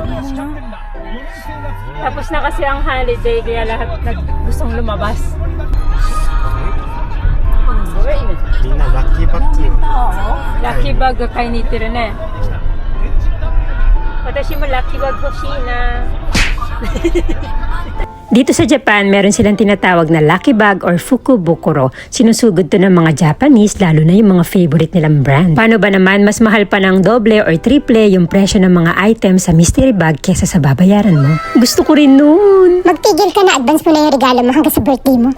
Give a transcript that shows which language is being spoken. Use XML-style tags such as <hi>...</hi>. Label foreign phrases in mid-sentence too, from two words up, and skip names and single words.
<tl>Tapos na kasi ang holiday kaya lahat gustong lumabas.</tl> <ja>みんなラッキーバッグラッキーバッグ買いに行ってるね。私もラッキーバッグ欲しいな。</ja> <tl>Dito sa Japan, meron silang tinatawag na</tl> <en>lucky bag</en> <tl>or fukubukuro. Sinusugod to ng mga Japanese, lalo na yung mga favorite nilang brand. Paano ba naman, mas mahal pa ng doble or triple yung presyo ng mga items sa</tl> <en>mystery bag</en> <tl>kesa sa babayaran mo. Gusto ko rin nun. Magtigil ka na, advance mo na yung regalo mo hanggang sa birthday mo.</tl>